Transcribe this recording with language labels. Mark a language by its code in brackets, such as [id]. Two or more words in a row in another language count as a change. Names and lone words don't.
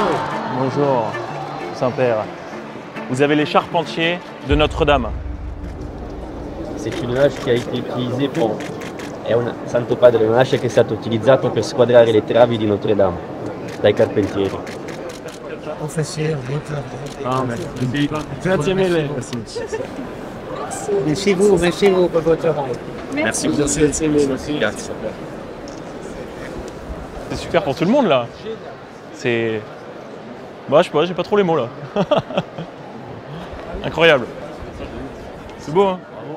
[fr] Bonjour, Saint-Père. Vous avez les charpentiers de Notre-Dame. C'est une hache qui a été utilisée pour... [it] È una, Santo Padre, una hache che è stata utilizzata per squadrare le travi di Notre-Dame dai carpentieri. Grazie mille. [fr] Merci vous pour votre travail. Merci. C'est super pour tout le monde là. C'est... Bah je sais pas, j'ai pas trop les mots là. Incroyable. C'est beau hein.